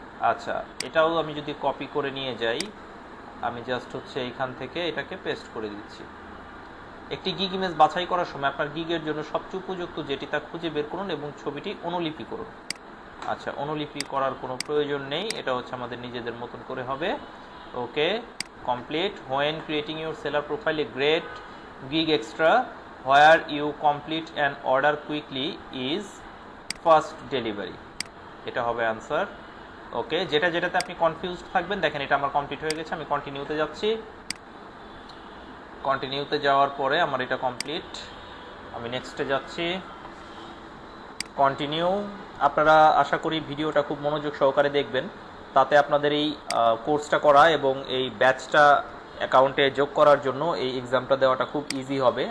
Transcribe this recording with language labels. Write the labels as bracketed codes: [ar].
[bn] আচ্ছা, এটাও আমি যদি কপি করে নিয়ে যাই, আমি জাস্ট হচ্ছে এইখান থেকে এটাকে পেস্ট করে দিচ্ছি। একটি গিগ ইমেজ বাছাই করার সময় আপনার গিগের জন্য সবচেয়ে উপযুক্ত যেটি তা খুঁজে বের করুন এবং ছবিটি অনুলিপি করুন। আচ্ছা, অনুলিপি করার কোনো প্রয়োজন নেই, এটা হচ্ছে আমাদের নিজেদের মতন করে হবে। ওকে, complete. [en] when creating your seller profile, a great gig extra where you complete an order quickly is fast delivery. [bn] এটা হবে আনসার। ওকে, যেটাতে আপনি কনফিউজড থাকবেন, দেখেন এটা আমার কমপ্লিট হয়ে গেছে। আমি কন্টিনিউতে যাচ্ছি। কন্টিনিউতে যাওয়ার পরে আমার এটা কমপ্লিট। আমি নেক্সটে যাচ্ছি। কন্টিনিউ। আপনারা আশা করি ভিডিওটা খুব মনোযোগ সহকারে দেখবেন, তাতে আপনাদের এই কোর্সটা করা এবং এই ব্যাচটা অ্যাকাউন্টে যোগ করার জন্য এই এক্সামটা দেওয়াটা খুব ইজি হবে।